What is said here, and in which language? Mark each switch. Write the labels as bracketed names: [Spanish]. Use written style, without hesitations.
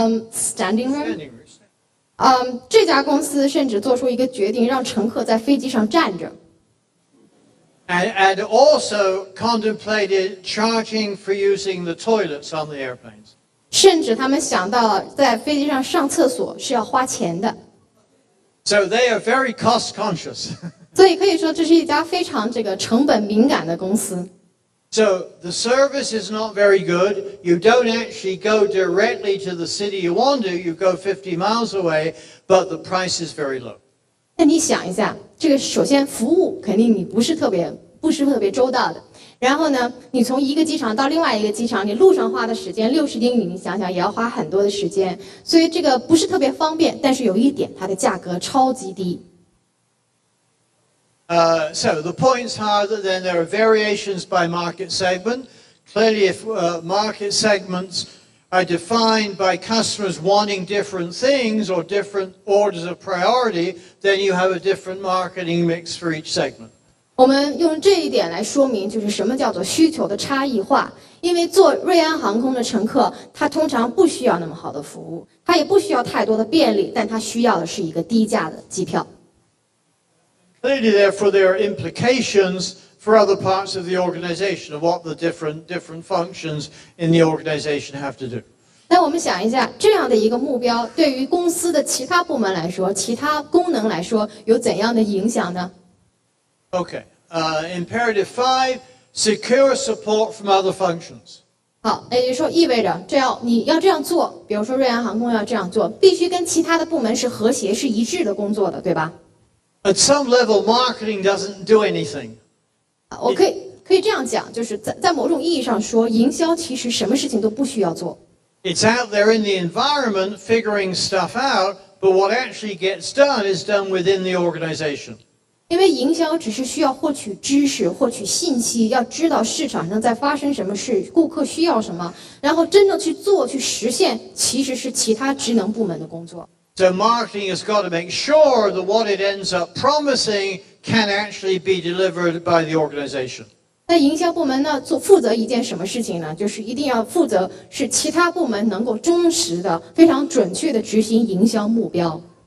[English] Standing room. Standing room. [Chinese] 这家公司甚至做出一个决定，让乘客在飞机上站着。 [English] And also contemplated charging for using the toilets on the airplanes. [Chinese] 甚至他们想到了在飞机上上厕所是要花钱的。 [English] So they are very cost conscious. [Chinese] 所以可以说这是一家非常成本敏感的公司。 [English] So the service is not very good. You don't actually go directly to the city you want to. You go 50 miles away, but the price is very low. [Chinese] 那你想一下，这个首先服务肯定你不是特别周到的。然后呢，你从一个机场到另外一个机场，你路上花的时间60英里，你想想也要花很多的时间，所以这个不是特别方便。但是有一点，它的价格超级低。 [English] So the points are that then there are variations by market segment. Clearly, if market segments are defined by customers wanting different things or different orders of priority, then you have a different marketing mix for each segment. [Chinese] 我们用这一点来说明，就是什么叫做需求的差异化。因为坐瑞安航空的乘客，他通常不需要那么好的服务，他也不需要太多的便利，但他需要的是一个低价的机票。 [English] Clearly, therefore, there are implications for other parts of the organization of what the different functions in the organization have to do. [Chinese] 那我们想一下，这样的一个目标对于公司的其他部门来说，其他功能来说，有怎样的影响呢？ [English] Okay. Imperative 5, secure support from other functions. [Chinese] 好，也就是说意味着你要这样做，比如说瑞安航空要这样做，必须跟其他的部门是和谐、是一致的工作的，对吧？ [English] At some level, marketing doesn't do anything. [Chinese] 我可以这样讲，就是在某种意义上说，营销其实什么事情都不需要做。 [English] It's out there in the environment figuring stuff out, but what actually gets done is done within the organization. [Chinese] 因为营销只是需要获取知识、获取信息，要知道市场上在发生什么事，顾客需要什么，然后真正去做、去实现，其实是其他职能部门的工作。 [English] So marketing has got to make sure that what it ends up promising can actually be delivered by the organization. [Chinese] 那营销部门呢，负责一件什么事情呢？就是一定要负责使其他部门能够忠实的、非常准确的执行营销目标。